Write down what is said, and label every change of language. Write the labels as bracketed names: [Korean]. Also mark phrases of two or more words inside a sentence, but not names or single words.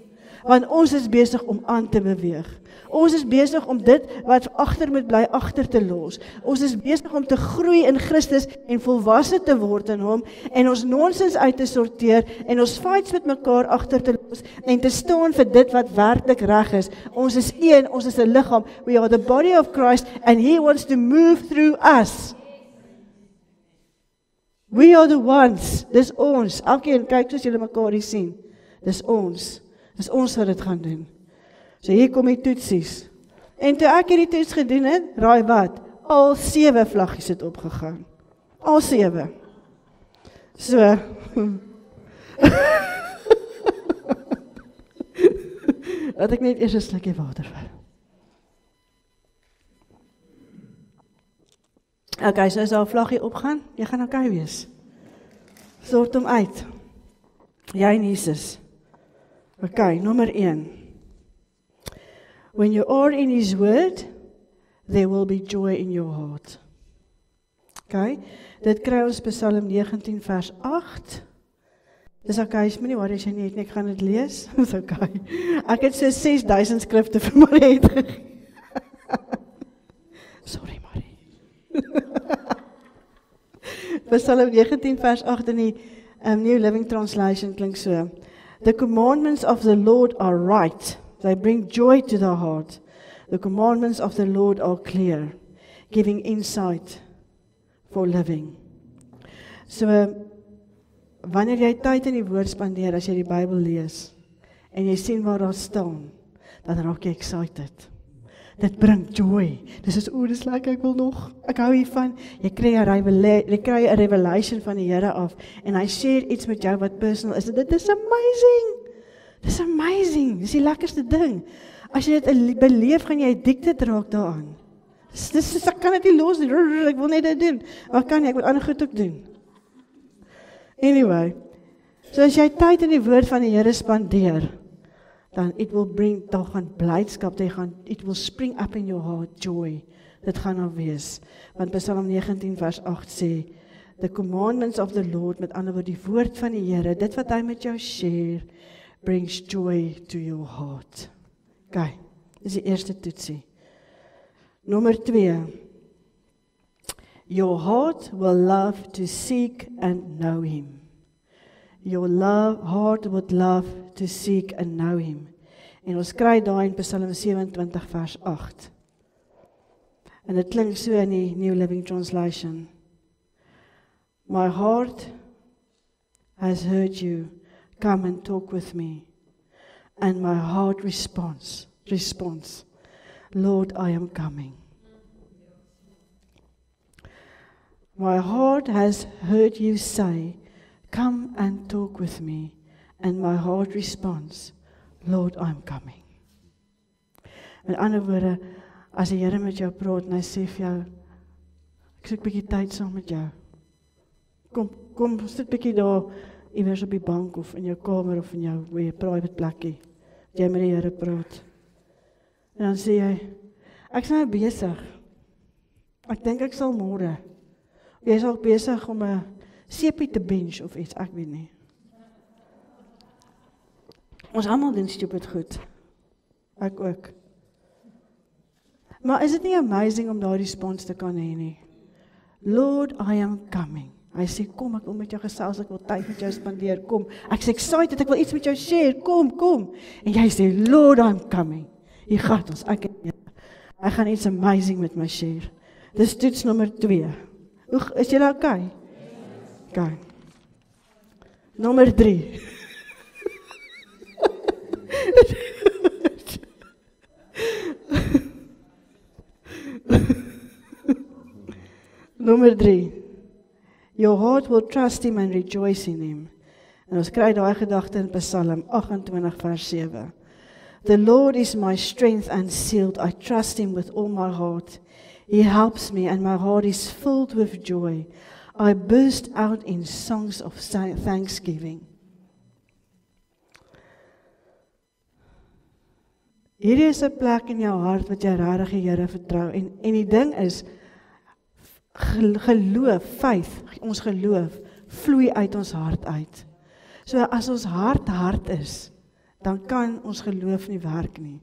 [Afrikaans] Want ons is besig om aan te beweeg. Ons is besig om dit wat agter moet bly agter te los. Ons is besig om te groei in Christus en volwasse te word in hom en ons nonsens uit te sorteer en ons fights met mekaar agter te los en te staan vir dit wat werklik reg is. Ons is een, ons is 'n liggaam. [English] We are the body of Christ and he wants to move through us. We are the ones. [Afrikaans] Dis ons. Elkeen kyk soos julle mekaar hier sien. Dis ons. Dis ons wat dit gaan doen. So hier kom die toetsies. En toe ek hierdie toets gedoen het, raai wat? Al 7 vlaggies het opgegaan. Al 7. So. Laat ek net eers 'n slukkie water vat. Okay, so as daar 'n vlaggie opgaan, jy gaan okay wees. Sort hom uit. Jy en Jesus. Okay, nommer 1. [English] When you are in his word, there will be joy in your heart. [Afrikaans] Okay, dit kry ons Psalm 19 vers 8. Dis okay, is my nie worry as jy nie, ek gaan dit lees. Dis okay. Ek het so 6000 skrifte vir Marie gegee. Sorry Marie. Psalm 19 vers 8 in die New Living Translation klink so. [English] The commandments of the Lord are right. They bring joy to the heart. The commandments of the Lord are clear, giving insight for living. [Afrikaans] So, wanneer jy tyd in die woord spandeer, as jy die Bybel lees, en jy sien waar daar staan, dan raak jy excited. Dit bring joy. Dis dis lekker, ek wil nog, ek hou hiervan. Jy kry 'n revelation van die Here af, en hy share iets met jou wat personal is. Dit is amazing. Dis amazing. Dis die lekkerste ding. As jy dit beleef, gaan jy addicted raak daaraan. Ek kan dit nie los nie. Ek wil net dit doen. Maar kan nie, ek moet ander goed ook doen. Anyway, so as jy tyd in die woord van die Here spandeer, dan [English] it will bring, [Afrikaans] daar gaan blydskap, [English] it will spring up in your heart, joy. [Afrikaans] Dit gaan nou wees. Want Psalm 19 vers 8 sê, [English] the commandments of the Lord, [Afrikaans] met ander woord, die woord van die Here, dit wat hy met jou share, [English] brings joy to your heart. [Afrikaans] Okay, dis die eerste toetsie. Nommer 2. [English] Your heart will love to seek and know him. Your heart would love to seek and know him. [Afrikaans] En ons kry daar in Psalm 27 vers 8. En dit klink so in die New Living Translation. [English] My heart has heard you, come and talk with me. And my heart responds, Lord, I am coming. My heart has heard you say, come and talk with me. And my heart responds, Lord, I'm coming. [Afrikaans] Met ander woorde, as die Here met jou praat en hy sê vir jou, ek soek 'n bietjie tyd saam met jou. Kom, sit bietjie daar, iewers op die bank of in jou kamer of in jou private plekkie. Jy met die Here praat. En dan sê jy, ek is nou besig. Ek dink ek sal môre. Jy is ook besig om 'n seepie te bench of iets, ek weet nie. Ons almal doen stupid goed. Ek ook. Maar is dit nie amazing om daardie respons te kan hê nie? [English] Lord, I am coming. [Afrikaans] Hy sê, kom, ek wil met jou gesels, ek wil tyd met jou spandeer, kom. Ek sê excited, ek wil iets met jou share, kom. En jy sê, [English] Lord, I'm coming. [Afrikaans] Hier gaan ons, ek gaan iets amazing met my share. Dis toets nommer 2. Is julle okay? Okay. Nommer 3. Nommer 3. [English] Your heart will trust him and rejoice in him. [Afrikaans] En ons kry daai gedagte in Psalm 28 vers 7. [English] The Lord is my strength and shield. I trust him with all my heart. He helps me and my heart is filled with joy. I burst out in songs of thanksgiving. [Afrikaans] Hier is 'n plek in jou hart wat jy regtig die Here vertrou. En die ding is, geloof, faith, ons geloof, vloei uit ons hart uit. So as ons hart is, dan kan ons geloof nie werk nie.